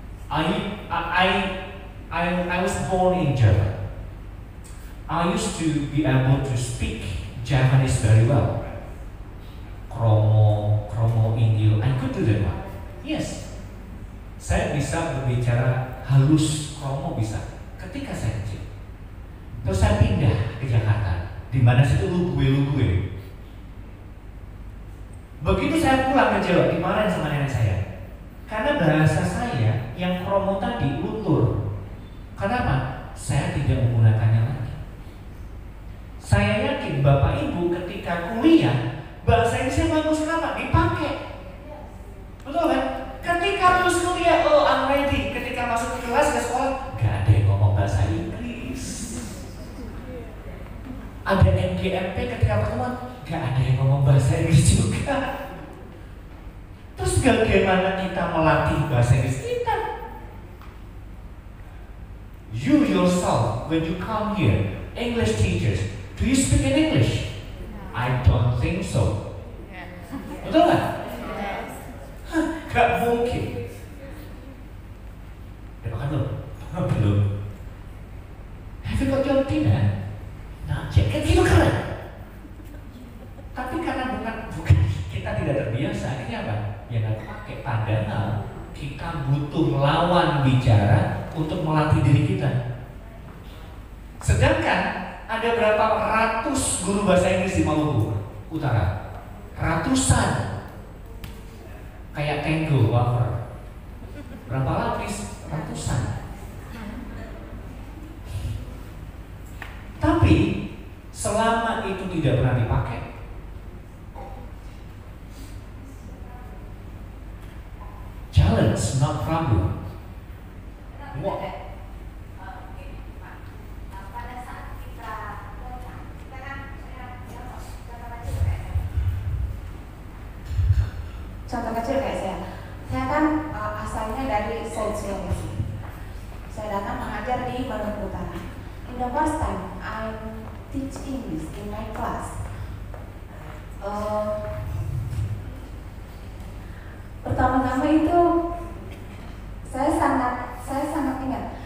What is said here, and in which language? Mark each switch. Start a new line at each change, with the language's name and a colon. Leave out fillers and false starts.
English: I was born in Japan. I used to be able to speak Japanese very well. Kromo, Inggil, I could do that one. Yes.
Indonesian: Saya bisa berbicara halus kromo bisa ketika saya kecil. Terus saya pindah ke Jakarta, di mana situ lugu-lugu. Begitu saya pulang ke Jawa, dimarahin sama nenek saya. Karena bahasa saya yang kromo tadi luntur. Kenapa? Saya tidak menggunakannya lagi. Saya yakin Bapak Ibu ketika kuliah, bahasa Inggrisnya bagus kenapa? Dipakai. Betul kan? Ketika lulus kuliah,
English: oh I'm ready.
Indonesian: Ketika masuk ke kelas, ke sekolah, gak ada yang ngomong bahasa Inggris. Ada MGMP ketika pertemuan, gak ada yang ngomong bahasa Inggris juga. Terus bagaimana kita melatih bahasa Inggris kita?
English: You yourself, when you come here, English teachers, do you speak in English? I don't think so.
Indonesian: Betul nggak? Gak mungkin. Udah makan belum? Belum.
English: Have you got your dinner?
Indonesian: Nah, kan gitu keren. Tapi karena bukan kita tidak terbiasa, akhirnya apa? Ya nggak pakai. Padahal kita butuh lawan bicara untuk melatih diri kita. Sedangkan ada berapa ratus guru bahasa Inggris di Maluku Utara? Ratusan. Kayak tango, wafer. Berapa lapis? Ratusan. Tapi selama itu tidak pernah dipakai,
English: challenge, not problem.
Indonesian: Contoh kecil kayak saya kan asalnya dari South Sulawesi. Saya datang mengajar di Maluku Utara.
English: In the first time I teach English in my class.
Indonesian: Pertama-tama itu saya sangat ingat.